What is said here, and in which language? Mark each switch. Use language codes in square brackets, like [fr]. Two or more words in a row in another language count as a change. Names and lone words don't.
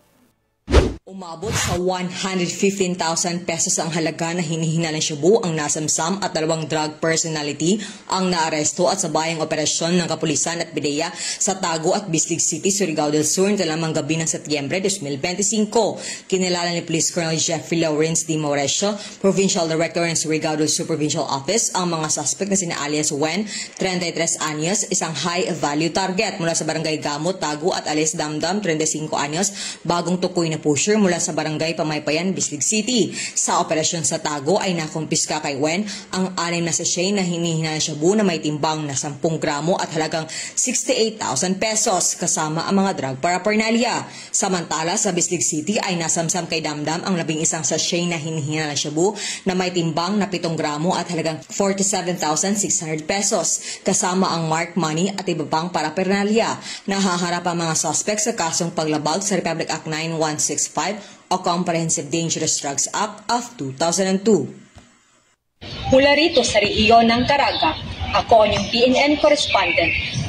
[tl] Umabot sa 115,000 pesos ang halaga na hinihinalang shabu ang nasamsam at 2 [en] drug personality [tl] ang naaresto at sabayang operasyon ng kapulisan at PIDEA sa Tago at Bislig City, Surigao del Sur nito lamang gabi ng Setyembre 2025. Kinilala ni [en] Police Colonel [tl] Jeffrey Lawrence D. Mauresio, [en] Provincial Director [tl] ng Surigao del Sur Provincial Office, ang mga suspect na sina alias Wen, 33 anyos, isang [en] high-value target [tl] mula sa Barangay Gamot, Tago at alias Damdam, 35 anyos, bagong tukoy na pusher mula sa Barangay Pamaypayan, Bislig City. Sa operasyon sa Tago ay nakumpiska kay Wen ang 6 na sachet na hinihinalang shabu na may timbang na 10 gramo at halagang 68,000 pesos kasama ang mga [en] drug paraphernalia. [tl] Samantala sa Bislig City ay nasamsam kay Damdam ang 11 sachet na hinihinalang shabu na may timbang na 7 gramo at halagang 47,600 pesos kasama ang [en] marked money [tl] at iba pang paraphernalia. Nahaharap ang mga suspect sa kasong paglabag sa Republic Act 9165 o Comprehensive Dangerous Drugs Act of 2002. Mula rito sa rehiyon ng Caraga, ako ang inyong PNN Correspondent,